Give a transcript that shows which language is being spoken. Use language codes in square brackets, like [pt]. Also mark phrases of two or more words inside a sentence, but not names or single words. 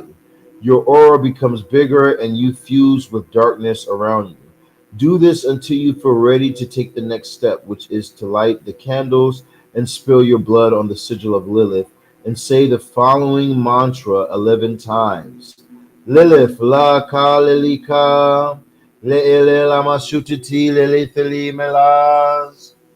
[en] Your aura becomes bigger and you fuse with darkness around you. Do this until you feel ready to take the next step, which is to light the candles and spill your blood on the sigil of Lilith and say the following mantra 11 times. Lilith, la ka lilika, le la masutiti, lilithili melaz.